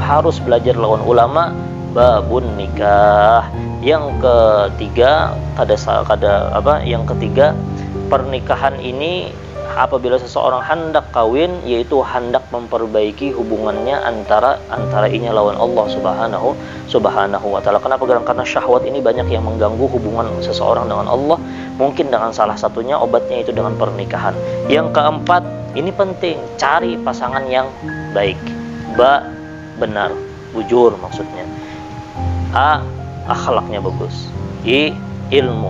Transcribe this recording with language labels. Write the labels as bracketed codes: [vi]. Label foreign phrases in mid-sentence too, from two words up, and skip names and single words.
[bjn] Harus belajar lawan ulama, [ar] babun nikah. [bjn] Yang ketiga, yang ketiga, pernikahan ini apabila seseorang hendak kawin, yaitu hendak memperbaiki hubungannya antara inya lawan [ar] Allah Subhanahu wa Ta'ala. [bjn] Kenapa? Karena syahwat ini banyak yang mengganggu hubungan seseorang dengan Allah. Mungkin dengan salah satunya obatnya itu dengan pernikahan. Yang keempat, ini penting, cari pasangan yang baik, benar, bujur maksudnya. Akhlaknya bagus. Ilmu.